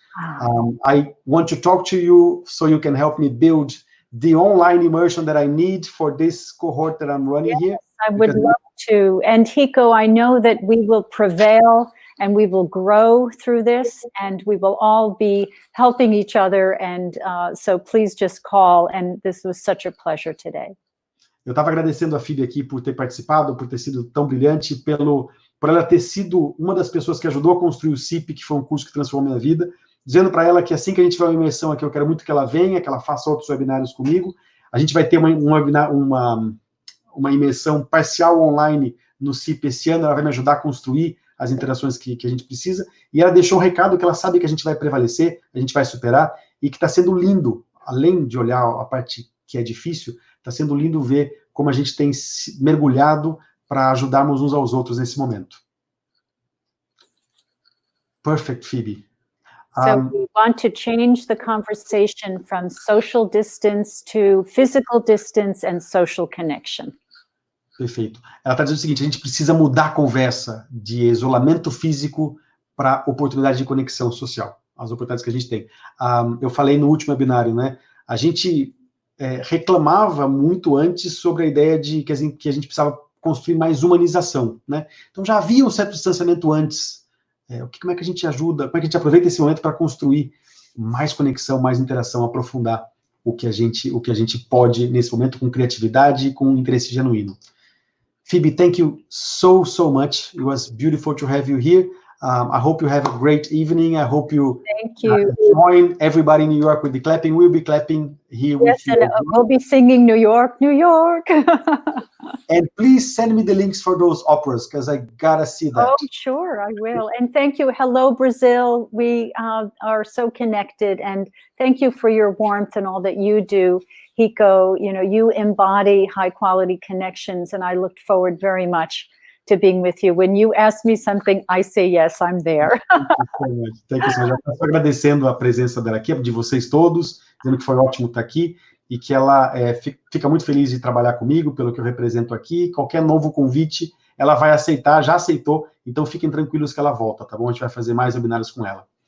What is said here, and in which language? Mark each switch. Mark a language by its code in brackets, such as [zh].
[en] I want to talk to you so you can help me build the online immersion that I need for this cohort that I'm running here. I would love to. And Hiko, I know that we will prevail and we will grow through this, and we will all be helping each other. And so please just call. And this was such a pleasure today. [pt] Eu estava agradecendo a Phoebe aqui por ter participado, por ter sido tão brilhante, por ela ter sido uma das pessoas que ajudou a construir o SIP, que foi um curso que transformou minha vida, dizendo para ela que assim que a gente tiver uma imersão aqui, eu quero muito que ela venha, que ela faça outros webinários comigo. A gente vai ter uma imersão parcial online no SIP esse ano, ela vai me ajudar a construir as interações que a gente precisa, e ela deixou um recado que ela sabe que a gente vai prevalecer, a gente vai superar, e que está sendo lindo, além de olhar a parte que é difícil, está sendo lindo ver como a gente tem mergulhado para ajudarmos uns aos outros nesse momento. [en] Perfect, Phoebe. So we want to change the conversation from social distance to physical distance and social connection. [pt] Perfeito. Ela está dizendo o seguinte, a gente precisa mudar a conversa de isolamento físico para oportunidade de conexão social, as oportunidades que a gente tem. Eu falei no último webinário, né? A gente reclamava muito antes sobre a ideia de que a gente precisava construir mais humanização, né? Então já havia um certo distanciamento antes. Como é que a gente ajuda, como é que a gente aproveita esse momento para construir mais conexão, mais interação, aprofundar o que a gente pode nesse momento com criatividade e com interesse genuíno. [en] Phoebe, thank you so much. It was beautiful to have you here. I hope you have a great evening. I hope you join everybody in New York with the clapping. We'll be clapping here with you. Yes, and we'll be singing New York, New York. And please send me the links for those operas, because I gotta see that. Oh, sure, I will. And thank you. Hello, Brazil. We are so connected. And thank you for your warmth and all that you do. Hiko, you embody high-quality connections, and I look forward very much to being with you. When you ask me something, I say yes, I'm there. Thank you so much. [pt] Estou agradecendo a presença dela aqui, de vocês todos, dizendo que foi ótimo estar aqui, e que ela fica muito feliz de trabalhar comigo, pelo que eu represento aqui. Qualquer novo convite, ela vai aceitar, já aceitou, então fiquem tranquilos que ela volta, tá bom? A gente vai fazer mais webinários com ela.